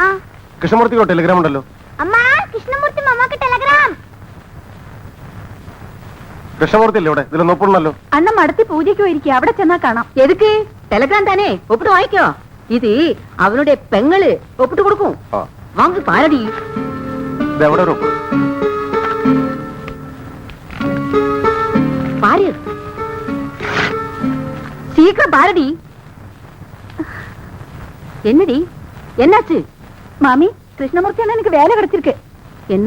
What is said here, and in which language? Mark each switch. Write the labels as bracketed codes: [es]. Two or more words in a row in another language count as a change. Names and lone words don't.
[ml] കൃഷ്ണമൂർത്തിക്കോ ടെലിഗ്രാം ഉണ്ടല്ലോ. കൃഷ്ണമൂർത്തി അല്ലേ ഇവിടെ? ഇതിലൊന്നും ഒപ്പിടണല്ലോ. അണ്ണ മടത്തി പൂജയ്ക്ക് പോയിരിക്കും, അവിടെ ചെന്നാ കാണാം. എതുക്ക് ടെലഗ്രാം താനേ ഒപ്പിട്ട് വായിക്കോ. ഇത് അവനുടെ പെങ്ങള് ഒപ്പിട്ട് കൊടുക്കും. വാങ്ങി പാരടി. എവിടെ ഒരു ഒപ്പ്? [ta] பாரு சீக்கிரம் பாருடி. என்னடி என்னாச்சு? மாமி, கிருஷ்ணமூர்த்தி அண்ணா எனக்கு வேலை கிடைச்சிருக்கு. என்ன?